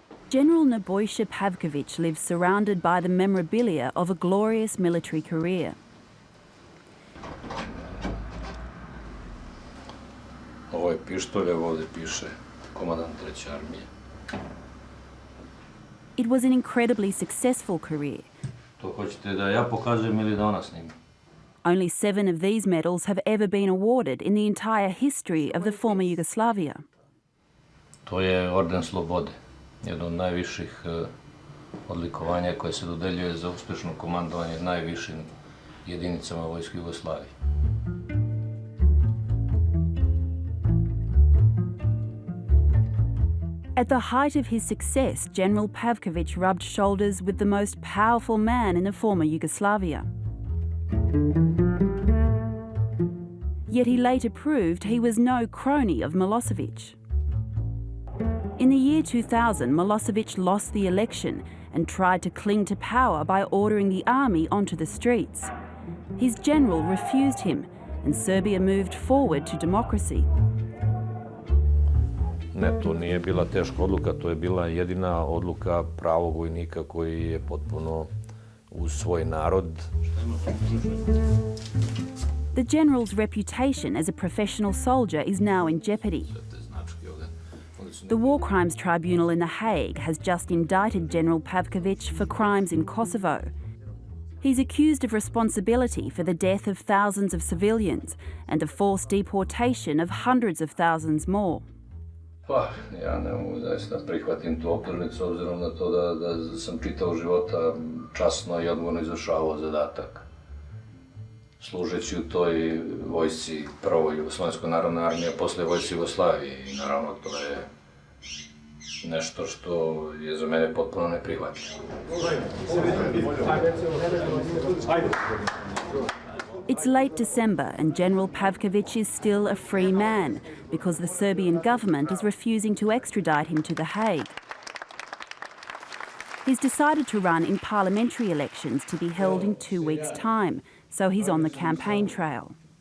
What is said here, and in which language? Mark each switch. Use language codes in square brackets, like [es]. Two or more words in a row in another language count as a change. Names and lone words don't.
[en] General Nabojsa Pavkovic lives surrounded by the memorabilia of a glorious military career. [sr] Ovo je pištolj, ovdje piše komandant 3. armije. [en] It was an incredibly successful career. [sr] To hoćete da ja pokazujem ili da ona snima? [en] Only 7 of these medals have ever been awarded in the entire history of the former Yugoslavia. [sr] To je orden slobode, jedno od najviših odlikovanja koje se dodeljuje za uspješno komandovanje najvišim jedinicama vojske Jugoslavije. [en] At the height of his success, General Pavkovic rubbed shoulders with the most powerful man in the former Yugoslavia. Yet he later proved he was no crony of Milosevic. In the year 2000, Milosevic lost the election and tried to cling to power by ordering the army onto the streets. His general refused him, and Serbia moved forward to democracy. [sr] Ne, to nije bila teška odluka, to je bila jedina odluka pravog vojnika koji je potpuno uz svoj narod. [en] The general's reputation as a professional soldier is now in jeopardy. The War Crimes Tribunal in The Hague has just indicted General Pavkovic for crimes in Kosovo. He's accused of responsibility for the death of thousands of civilians and the forced deportation of hundreds of thousands more. [sr] Pa, ja ne mogu zaista prihvatim tu optužnicu obzirom na to da sam čitao života časno i odgovorno izvršavao zadatak. Služeći u toj vojsci, prvoj Jugoslovenskoj narodnoj armiji, a poslije vojsci Jugoslavije. I naravno to je nešto što je za mene potpuno neprihvatljivo. [en] It's late December and General Pavkovic is still a free man because the Serbian government is refusing to extradite him to The Hague. He's decided to run in parliamentary elections to be held in 2 weeks' time, so he's on the campaign trail.